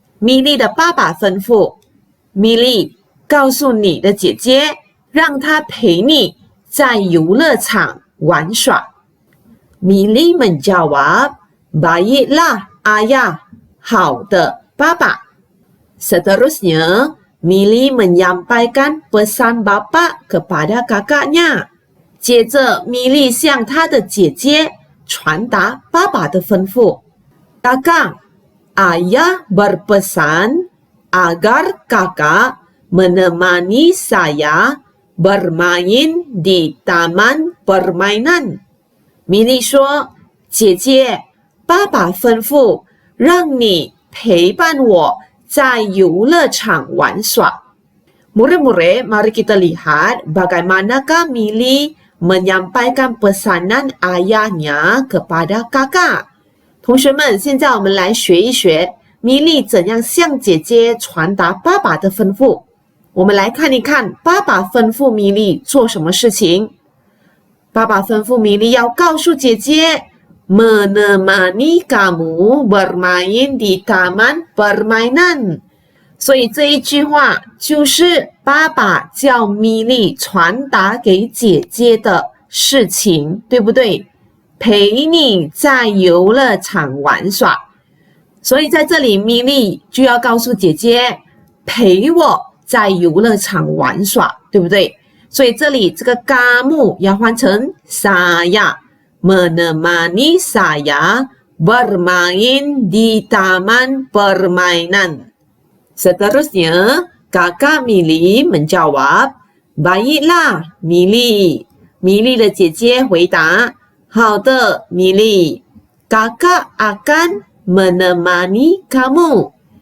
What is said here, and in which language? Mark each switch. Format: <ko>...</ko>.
<zh>Mili 的爸爸吩咐 Mili 告诉你的姐姐，让她陪你在游乐场玩耍。</zh> <ms>Mili menjawab, baiklah ayah,</ms> <zh>好的爸爸。</zh> <ms>Seterusnya, Mili menyampaikan pesan bapa kepada kakaknya。</ms> <zh>接着 Mili 向她的姐姐传达爸爸的吩咐。</zh> <ms>Kakak, ayah berpesan agar kakak menemani saya bermain di taman permainan。</ms> <zh>Mili 说：“姐姐，爸爸吩咐让你陪伴我在游乐场玩耍。”</zh> <ms>Murid-murid, mari kita lihat bagaimanakah Mili menyampaikan pesanan ayahnya kepada kakak。</ms> <zh>同学们，现在我们来学一学Mili怎样向姐姐传达爸爸的吩咐。我们来看一看爸爸吩咐Mili做什么事情。爸爸吩咐Mili要告诉姐姐</zh> <ms>menemani kamu bermain di taman permainan。</ms> <zh>所以这一句话就是爸爸叫Mili传达给姐姐的事情，对不对？陪你在游乐场玩耍。所以在这里Mili就要告诉姐姐陪我在游乐场玩耍，对不对？所以这里这个</zh> <ms>kamu</ms> <zh>要换成</zh> <ms>saya menemani saya bermain di taman permainan. Seterusnya, kakak Mili menjawab, baiklah Mili.</ms> <zh>Mili 的姐姐回答，好的 Mili.</zh> <ms>Kakak akan menemani kamu.</ms>